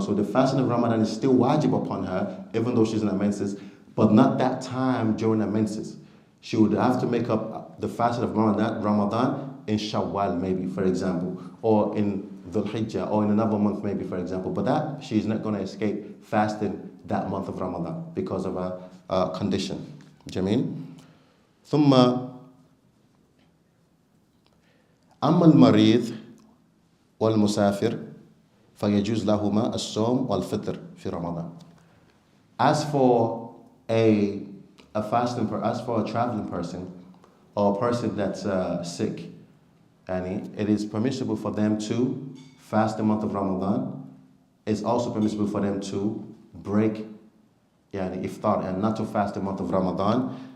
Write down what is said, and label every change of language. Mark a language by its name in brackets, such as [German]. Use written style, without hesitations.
[English] So the fasting of Ramadan is still wajib upon her, even though she's in her menses, but not that time during her menses. She would have to make up the fasting of Ramadan in Shawwal, maybe, for example, or in Dhul Hijjah, or in another month, maybe, for example. But that she's not going to escape fasting that month of Ramadan because of a condition. Jameen. [Arabic] ثم أما المريض والمسافر فيجوز لهما الصوم والفطر في رمضان. [English] As for a traveling person or a person that's sick, and it is permissible for them to fast the month of Ramadan. It's also permissible for them to break iftar and not to fast the month of Ramadan.